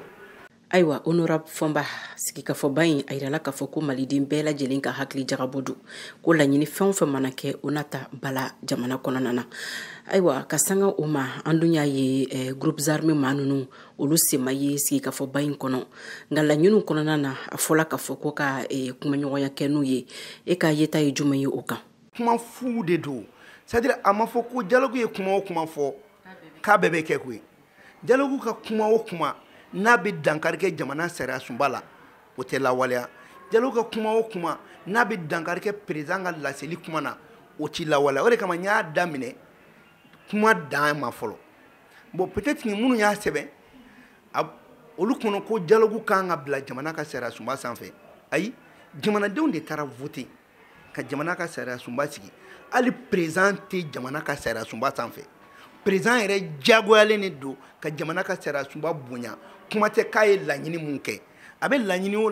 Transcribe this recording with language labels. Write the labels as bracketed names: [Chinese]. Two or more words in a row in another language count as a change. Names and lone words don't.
[Bambara] Ayiwa honorable Fɔnba sigikafɔba in a yirala k'a fɔ ko maliden bɛɛ lajɛlen ka hakili jagabɔ don ko laɲini fɛn o fɛn mana kɛ o na ta bala jamana kɔnɔna na ayiwa ka sanga o ma an dun y'a ye [French] groupes armés [Bambara] maa ninnu olu sema ye sigikafɔba in kɔnɔ nka laɲiniw kɔnɔna na a fɔla k'a fɔ ko ka kumaɲɔgɔnya kɛ n'u ye e ka yeta ye jumɛn ye o kan kuma fu de don c'est-à-dire a ma fɔ ko dialogue ye kuma o kuma fɔ k'a bɛɛ bɛ kɛ koyi dialogue ka kuma o kuma n'a bɛ dankari kɛ jamana sariya sunba la o tɛ lawaleya dialogue ka kuma o kuma n'a bɛ dankari kɛ président ka laseli kuma na o tɛ lawaleya o de kama n y'a daminɛ kuma dan ma fɔlɔ [French] bon peut-être que [Bambara] minnu y'a sɛbɛn olu kɔnɔ ko dialogue kan ka bila jamana ka sariya sunba sanfɛ ayi jamanadenw de taara voter ka jamana ka sariya sunba sigi hali président tɛ jamana ka sariya sunba sanfɛ président yɛrɛ diyagoyalen de don ka jamana ka sariya sunba bonya kuma tɛ k'a ye laɲini mun kɛ a bɛ laɲini o